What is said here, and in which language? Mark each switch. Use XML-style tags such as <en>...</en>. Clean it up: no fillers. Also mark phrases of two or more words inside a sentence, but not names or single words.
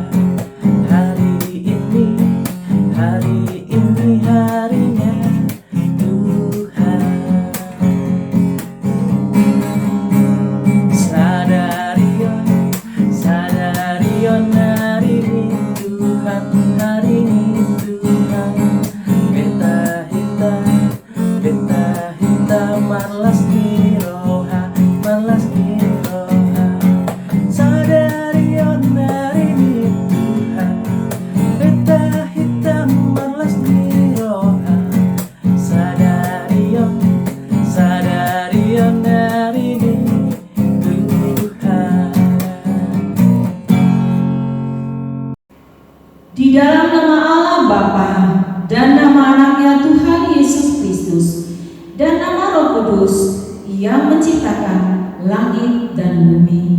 <id>Hari ini harinya Tuhan. Sadarion hari ini Tuhan, hari ini Tuhan.</id> <bts>Beta hita malas giroha, malas giroha. Sadarion</bts> <id>hari ini Tuhan,</id> <bts>beta hita malas giroha.</bts> <id>Sadarion hari ini Tuhan. Di dalam nama Allah Bapa dan nama anaknya Tuhan Yesus Kristus dan nama Roh Kudus yang menciptakan langit dan bumi.</id>